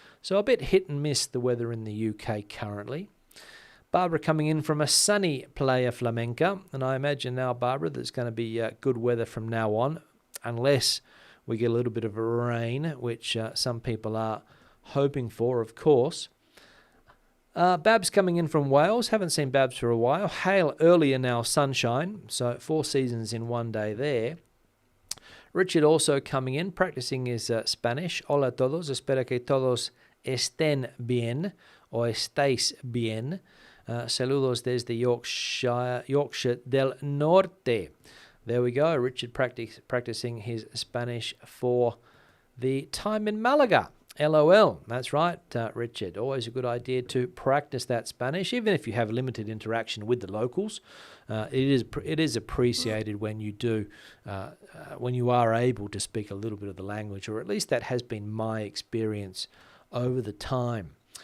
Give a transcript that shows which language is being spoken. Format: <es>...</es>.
<en>So a bit hit and miss the weather in the UK currently. Barbara coming in from a sunny Playa Flamenca, and I imagine now, Barbara, there's going to be good weather from now on, unless we get a little bit of rain, which some people are hoping for, of course. Babs coming in from Wales. Haven't seen Babs for a while. Hail earlier now, sunshine. So 4 seasons in one day there. Richard also coming in, practicing his Spanish.</en> <es>Hola a todos. Espero que todos estén bien o estéis bien. Saludos desde Yorkshire del Norte.</es> <en>There we go. Richard practicing his Spanish for the time in Malaga. LOL. That's right, Richard. Always a good idea to practice that Spanish, even if you have limited interaction with the locals. It is appreciated when you do, when you are able to speak a little bit of the language, or at least that has been my experience over the time.</en>